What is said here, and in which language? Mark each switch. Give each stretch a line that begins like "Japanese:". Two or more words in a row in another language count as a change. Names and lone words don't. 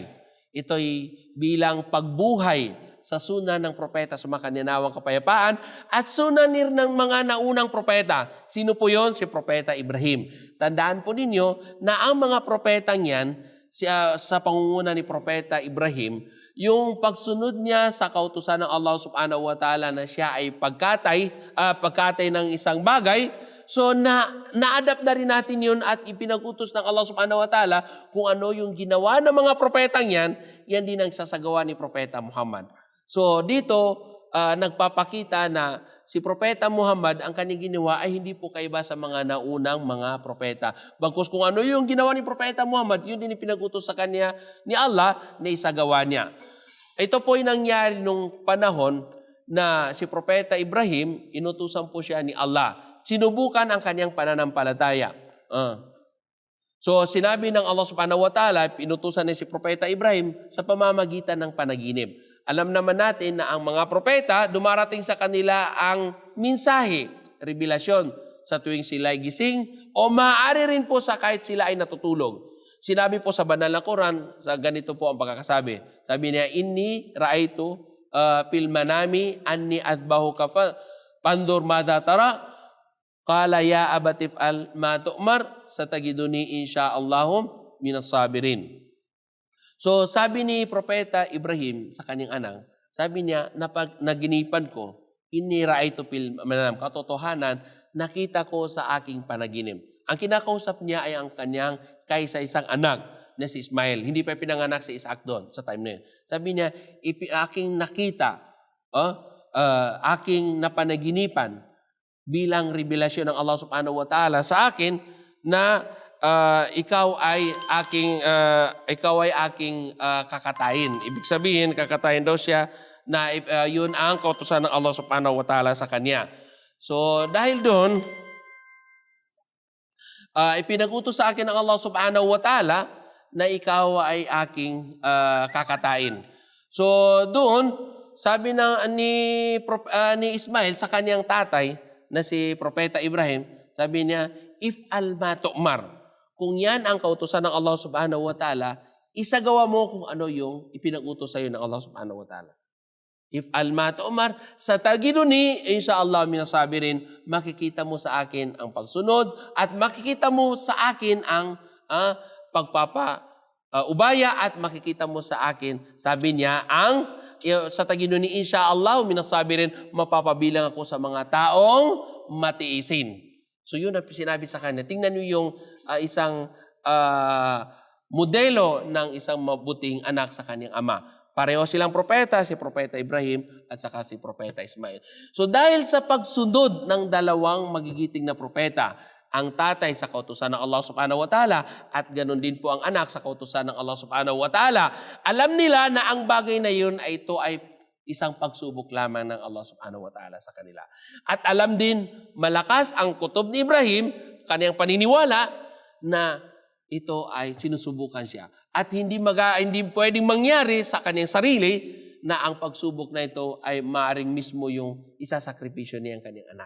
Filipino: Ito'y bilang pagbuhay sa sunan ng propeta sumakanianawang kapayapaan at sunanir ng mga naunang propeta. Sino po yon? Si Propeta Ibrahim. Tandaan po ninyo na ang mga propetang yan, sa pangunguna ni Propeta Ibrahim, yung pagsunod niya sa kautusan ng
Arabic: الله سبحانه وتعالى
Filipino: na siya ay pagkatay ng isang bagay, so na-adapt na rin natin yun at ipinag-utos ng
Arabic: الله سبحانه وتعالى
Filipino: kung ano yung ginawa ng mga propetang yan din ang sasagawa ni Propeta Muhammad. So dito, nagpapakita na si Propeta Muhammad, ang kanyang ginawa ay hindi po kaiba sa mga naunang mga propeta. Bagkus kung ano yung ginawa ni Propeta Muhammad, yun din ipinag-utos sa kanya ni Allah na isagawa niya. Ito po yung nangyari nung panahon na si Propeta Ibrahim, inutusan po siya ni Allah. Sinubukan ang kanyang pananampalataya. So sinabi ng
Arabic: الله سبحانه وتعالى,
Filipino: inutusan niya si Propeta Ibrahim sa pamamagitan ng panaginip. Alam naman natin na ang mga propeta, dumarating sa kanila ang mensahe, revelasyon sa tuwing sila ay gising o maaari rin po sa kahit sila ay natutulog. Sinabi po sa banal na Quran, sa ganito po ang pagkakasabi. Sabi niya,
Arabic: إني أرى في المنام أني أذبحك فانظر ماذا ترى قال يا أبت افعل ما تؤمر ستجدني إن شاء الله من الصابرين.
Filipino: So sabi ni Propeta Ibrahim sa kanyang anak, sabi niya, naginipan ko,
Arabic: إني أرى في المنام,
Filipino: katotohanan, nakita ko sa aking panaginip. Ang kinakausap niya ay ang kanyang kaisa-isang anak na si Ismail. Hindi pa pinanganak si Isaac doon sa time na yun. Sabi niya, aking nakita, aking napanaginipan bilang revelasyon ng
Arabic: الله سبحانه وتعالى
Filipino: sa akin na ikaw ay aking kakatayin. Ibig sabihin, kakatayin daw siya na yun ang kautusan ng
Arabic: الله سبحانه وتعالى
Filipino: sa kanya. So dahil doon, ipinag-utos sa akin ng
Arabic: الله سبحانه وتعالى
Filipino: na ikaw ay aking kakatayin. So doon, sabi ni Ismail sa kanyang tatay na si Propeta Ibrahim, sabi niya,
Arabic: افعل ما تؤمر,
Filipino: kung yan ang kautusan ng
Arabic: الله سبحانه وتعالى,
Filipino: isagawa mo kung ano yung ipinag-utos sa iyo ng
Arabic: الله سبحانه وتعالى. افعل ما تؤمر ستجدني إن شاء الله من الصابرين,
Filipino: makikita mo sa akin ang pagsunod at makikita mo sa akin ang ubaya at makikita mo sa akin, sabi niya,
Arabic: ستجدني إن شاء الله من الصابرين,
Filipino: mapapabilang ako sa mga taong matiisin. So yun ang sinabi sa kanya. Tingnan niyo yung isang modelo ng isang mabuting anak sa kanyang ama. Pareho silang propeta, si Propeta Ibrahim at saka si Propeta Ismail. So dahil sa pagsunod ng dalawang magigiting na propeta, ang tatay sa kautusan ng
Arabic: الله سبحانه وتعالى
Filipino: at ganun din po ang anak sa kautusan ng
Arabic: الله سبحانه وتعالى,
Filipino: alam nila na ang bagay na yun ay ito ay isang pagsubok lamang ng
Arabic: الله سبحانه وتعالى
Filipino: sa kanila. At alam din, malakas ang kutob ni Ibrahim, kaniyang paniniwala, na ito ay sinusubukan siya. At hindi pwedeng mangyari sa kaniyang sarili na ang pagsubok na ito ay maaring mismo yung isasakripisyo niya ang kaniyang anak.